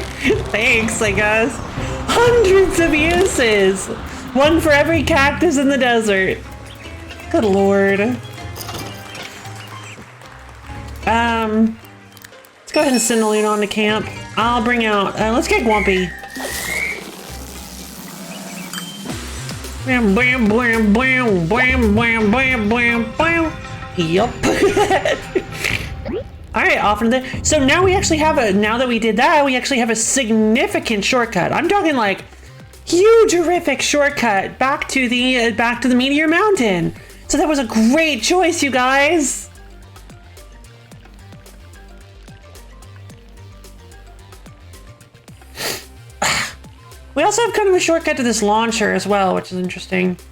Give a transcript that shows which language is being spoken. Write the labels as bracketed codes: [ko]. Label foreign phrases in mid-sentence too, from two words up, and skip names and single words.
[en] Thanks, I guess. Hundreds of uses! One for every cactus in the desert. Good lord. Let's go ahead and send Luna on to camp. I'll bring out, let's get Gwumpy. Bam, bam, bam, bam, bam, bam, bam, bam, bam. Yup. Alright, off into the... So now we actually have a... Now that we did that, we actually have a significant shortcut. I'm talking like huge, horrific shortcut back to the Meteor Mountain. So that was a great choice, you guys. We also have kind of a shortcut to this launcher as well, which is interesting.